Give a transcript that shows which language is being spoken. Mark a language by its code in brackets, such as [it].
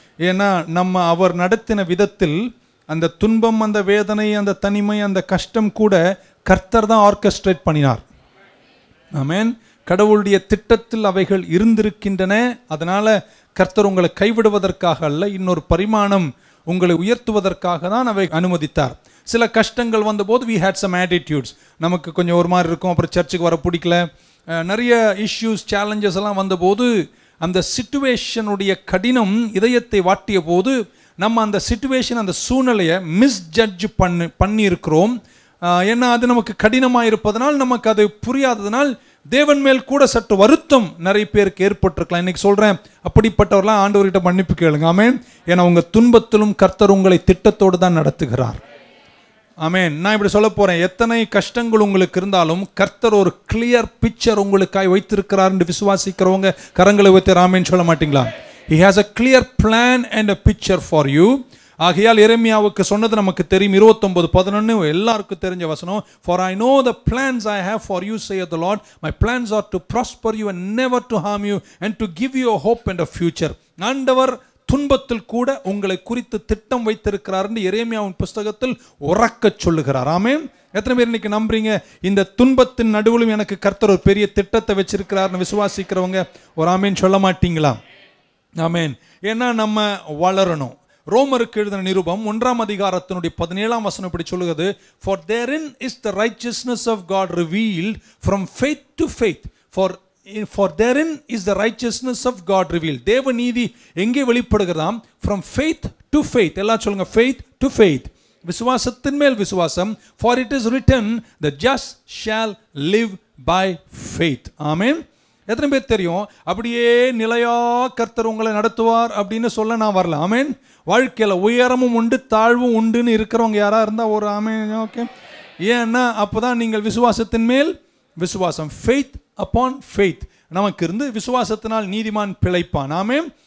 [ta] ஏன்னா நம்ம அவர் நடத்தின விதத்தில் அந்த துன்பம், அந்த வேதனை, அந்த தனிமை, அந்த கஷ்டம் கூட கர்த்தர் தான் ஆர்கெஸ்ட்ரேட் பண்ணினார். ஆமென். கடவுளுடைய திட்டத்தில் அவைகள் இருந்திருக்கின்றன. அதனால் கர்த்தர் உங்களை கைவிடுவதற்காக அல்ல, இன்னொரு பரிமாணம் உங்களை உயர்த்துவதற்காக தான் அவை அனுமதித்தார். சில கஷ்டங்கள் வந்தபோது [en] we had some attitudes. [ta] நமக்கு கொஞ்சம் ஒரு மாதிரி இருக்கும், அப்புறம் சர்ச்சுக்கு வர பிடிக்கல, நிறைய இஷ்யூஸ் சேலஞ்சஸ் எல்லாம் வந்தபோது அந்த சிச்சுவேஷனுடைய கடினம் இதயத்தை வாட்டிய போது நம்ம அந்த சிச்சுவேஷன், அந்த சூழ்நிலையை மிஸ்ஜட்ஜ் பண்ணியிருக்கிறோம். ஏன்னா அது நமக்கு கடினமாக இருப்பதனால், நமக்கு அது புரியாததுனால் தேவன் மேல் கூட சற்று வருத்தம் நிறைய பேருக்கு ஏற்பட்டிருக்கலாம். இன்னைக்கு சொல்கிறேன், அப்படிப்பட்டவர்களாம் ஆண்டவர்கிட்ட மன்னிப்பு கேளுங்க. ஆமென். ஏன்னா உங்கள் துன்பத்திலும் கர்த்தர் உங்களை திட்டத்தோடு தான் நடத்துகிறார். ஆமென். நான் இப்படி சொல்ல போகிறேன், எத்தனை கஷ்டங்கள் உங்களுக்கு இருந்தாலும் கர்த்தர் ஒரு கிளியர் பிக்சர் உங்களுக்காய் வைத்திருக்கிறார் என்று விசுவாசிக்கிறவங்க கரங்களை வைத்து ஆமென் சொல்ல மாட்டீங்களா? [en] He has a clear plan and a picture for you. [ta] ஆகையால் எரேமியாவுக்கு சொன்னது நமக்கு தெரியும். 29:11 எல்லாருக்கும் தெரிஞ்ச வசனம். [en] For I know the plans I have for you, saith the Lord. My plans are to prosper you and never to harm you and to give you a hope and a future. [ta] ஆண்டவர் துன்பத்தில் கூட உங்களை குறித்து திட்டம் வைத்திருக்கிறார் என்று எரேமியாவின் புஸ்தகத்தில் உறக்க சொல்லுகிறார். ஆமென். எத்தனை பேர் இன்னைக்கு நம்புறீங்க இந்த துன்பத்தின் நடுவிலும் எனக்கு கர்த்தர் ஒரு பெரிய திட்டத்தை வச்சிருக்கிறார்னு விசுவாசிக்கிறவங்க ஒரு ஆமென் சொல்ல மாட்டீங்களா? ஆமென். ஏன்னா நம்ம வளரணும். ரோமருக்கு எழுதின நிருபம் 1:17 இப்படி சொல்லுகிறது. [en] For therein is the righteousness of God revealed from faith to faith. For therein is the righteousness of God revealed. [ta] தேவ நீதி எங்கே வெளிப்படுகிறதாம்? [en] From faith to faith. [ta] எல்லாம் சொல்லுங்க, [en] faith to faith. [ta] விசுவாசத்தின் மேல் விசுவாசம். [en] For it is written, the just shall live by faith. [ta] ஆமென். எத்தனை பேர் தெரியும் அப்படியே நிலையா கர்த்தர் உங்களை நடத்துவார் அப்படின்னு சொல்ல நான் வரல. ஆமென். வாழ்க்கையில் உயரமும் உண்டு தாழ்வும் உண்டுன்னு இருக்கிறவங்க யாராக இருந்தால் ஒரு ஆமென். ஓகே. ஏன்னா அப்போ தான் நீங்கள் விசுவாசத்தின் மேல் விசுவாசம், [en] faith upon faith [ta] நமக்கு இருந்து விசுவாசத்தினால் நீதிமான் பிழைப்பான். ஆமென்.